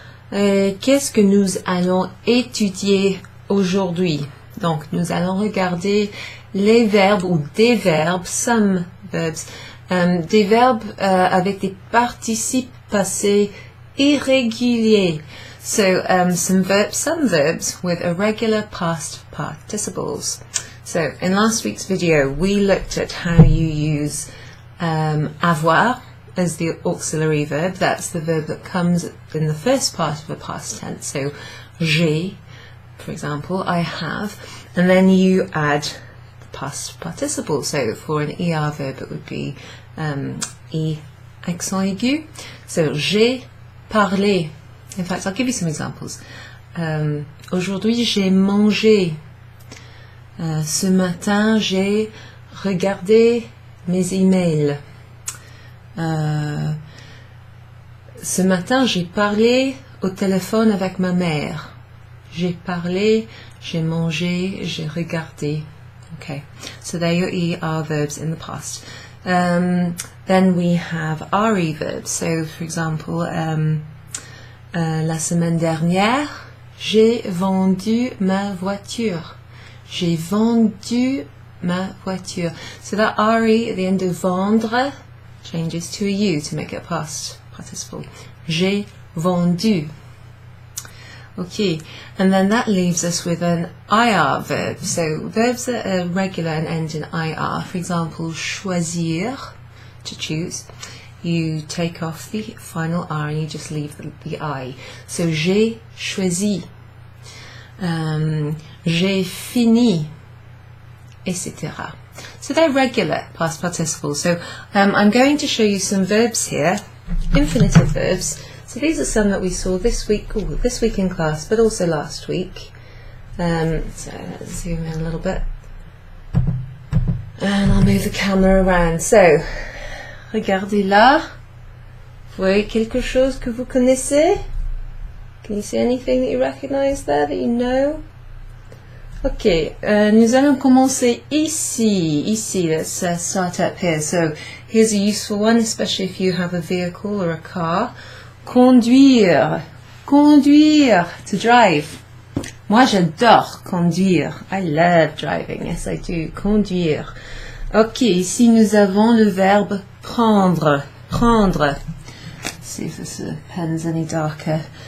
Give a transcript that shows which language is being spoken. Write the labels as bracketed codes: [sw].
[fr] Qu'est-ce que nous allons étudier aujourd'hui? Donc nous allons regarder les verbes ou des verbes, [en] some verbs, [fr] des verbes avec des participes passés irréguliers. [en] So some verbs with irregular past participles. So in last week's video we looked at how you use avoir as the auxiliary verb. That's the verb that comes in the first part of a past tense. So j'ai, for example, I have, and then you add past participle. So for an ER verb it would be I accent aigu. So [fr] j'ai parlé. [en] In fact, I'll give you some examples. [fr] Aujourd'hui j'ai mangé. Ce matin j'ai regardé mes emails. Ce matin j'ai parlé au téléphone avec ma mère. J'ai parlé, j'ai mangé, j'ai regardé. [en] Okay, so there your ER verbs in the past. Then we have RE verbs. So, for example, [fr] la semaine dernière, j'ai vendu ma voiture. J'ai vendu ma voiture. [en] So that RE at the end of vendre changes to a U to make it a past participle. [fr] J'ai vendu. [en] Okay, and then that leaves us with an IR verb. So verbs that are regular and end in IR. For example, choisir, to choose. You take off the final R and you just leave the I. [fr] So j'ai choisi. J'ai fini, etc. [en] So they're regular past participles. So I'm going to show you some verbs here, infinitive verbs. So these are some that we saw this week in class, but also last week. So let's zoom in a little bit. And I'll move the camera around. [fr] So, regardez là. Vous voyez quelque chose que vous connaissez? [en] Can you see anything that you recognize there, that you know? [fr] Ok, nous allons commencer ici. [en] Let's start up here. So, here's a useful one, especially if you have a vehicle or a car. Conduire, to drive. [fr] Moi, j'adore conduire. [en] I love driving. Yes, I do. Conduire. [fr] Ok, ici nous avons le verbe prendre. [en] Let's see if this pen's any darker.